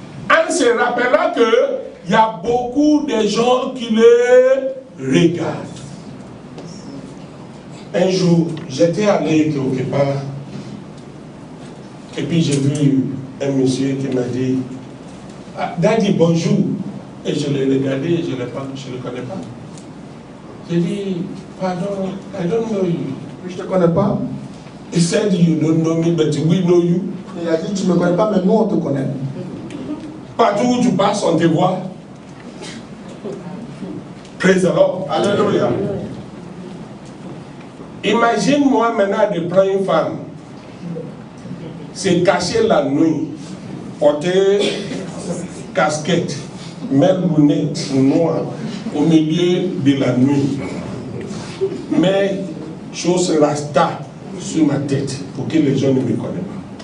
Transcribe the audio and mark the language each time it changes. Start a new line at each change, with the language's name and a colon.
French: En se rappelant qu'il y a beaucoup de gens qui le regardent. Un jour, j'étais allé quelque part, et puis j'ai vu un monsieur qui m'a dit, ah, Daddy, bonjour. Et je l'ai regardé, je ne le connais pas. J'ai dit, pardon,
English: I don't know you.
French: Je ne te connais pas.
English: He said, you don't know me, but we know you.
French: Il a dit, tu ne me connais pas, mais nous on te connaît. Partout où tu passes, on te voit.
English: Praise the Lord.
French: Alléluia. Imagine-moi maintenant de prendre une femme, se cacher la nuit, porter casquette, mettre lunettes noires au milieu de la nuit, mais chose rasta sur ma tête pour que les gens ne me connaissent pas.